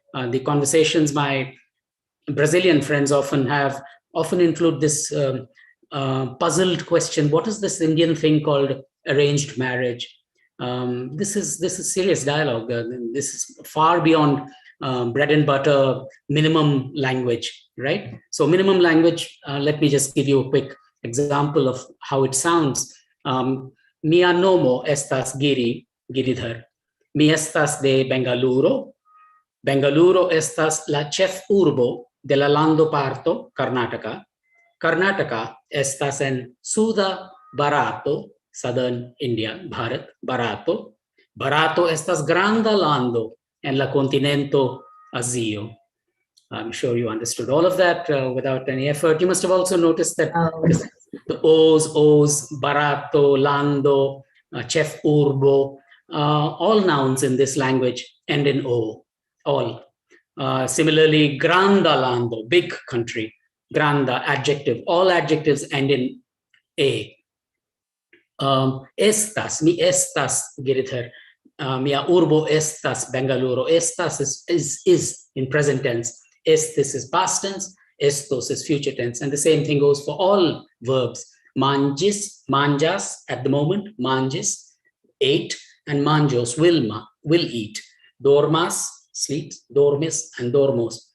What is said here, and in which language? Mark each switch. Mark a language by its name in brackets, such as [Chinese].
[English] The conversations my Brazilian friends often include this puzzled question: what is this Indian thing called arranged marriage? This is serious dialogue. This is far beyond bread and butter minimum language, right? So minimum language, let me just give you a quick example of how it sounds. [Esperanto] Mia nomo estas Giridhar. Mi estas de Bengaluru. Bengaluru estas la ĉefurbo de la lando parto Karnataka. Karnataka estas en suda Barato, [English] southern India, [Esperanto] Bharat, Barato. Barato estas granda lando en la kontinento Azio. [English] I'm sure you understood all of that without any effort. You must have also noticed that the O's, barato, lando, chef urbo, all nouns in this language end in O, all. Similarly, granda lando, big country, granda, adjective, all adjectives end in A. [Esperanto] Estas, mi estas, Giridhar, mia urbo estas, Bengaluru. [English] Estas is in present tense. Estis is past tense. Estos is future tense. And the same thing goes for all verbs. Manjis, manjas, at the moment, manjis, ate, and manjos, will eat. [Esperanto] Dormas, sleeps, dormis, and dormos.